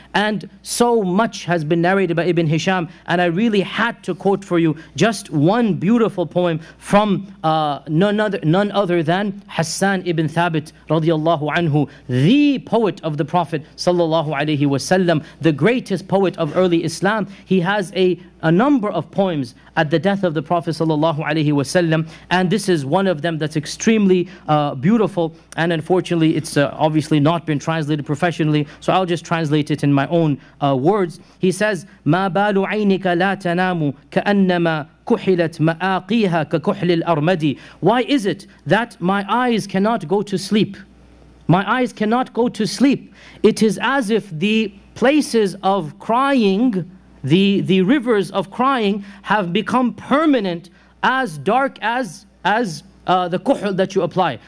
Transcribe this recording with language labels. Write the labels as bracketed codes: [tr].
[en] And so much has been narrated by Ibn Hisham, and I really had to quote for you just one beautiful poem from none other than Hassan ibn Thabit radiallahu anhu, the poet of the Prophet sallallahu alayhi wasallam, the greatest poet of early Islam. He has a number of poems at the death of the Prophet sallallahu alayhi wasallam, and this is one of them that's extremely beautiful, and unfortunately it's obviously not been translated professionally, so I'll just translate it in my own words. He says, [ar] مَا بَالُ عَيْنِكَ لَا تَنَامُ كَأَنَّمَا كُحِلَتْ مَآقِيهَا كَكُحْلِ الْأَرْمَدِ. [en] Why is it that my eyes cannot go to sleep? My eyes cannot go to sleep. It is as if the places of crying, the rivers of crying, have become permanent, as dark as the kuhl that you apply.